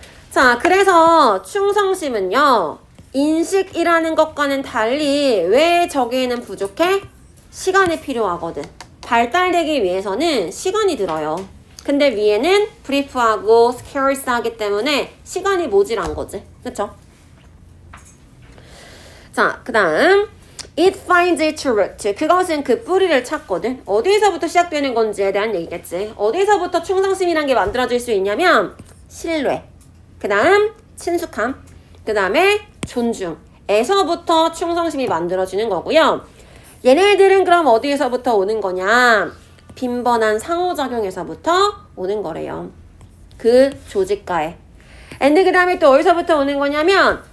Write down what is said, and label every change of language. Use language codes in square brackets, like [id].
[ko] 자, 그래서 충성심은요. 인식이라는 것과는 달리 왜 저기에는 부족해? 시간이 필요하거든. 발달되기 위해서는 시간이 들어요. 근데 위에는 브리프하고 스케어스하기 때문에 시간이 모자란 거지. 그쵸? 자, 그 다음 [en] It finds its root. [ko] 그것은 그 뿌리를 찾거든. 어디서부터 시작되는 건지에 대한 얘기겠지. 어디서부터 충성심이란 게 만들어질 수 있냐면 신뢰, 그 다음 친숙함, 그 다음에 존중에서부터 충성심이 만들어지는 거고요. 얘네들은 그럼 어디에서부터 오는 거냐? 빈번한 상호작용에서부터 오는 거래요. 그 조직과에. and 그 다음에 또 어디서부터 오는 거냐면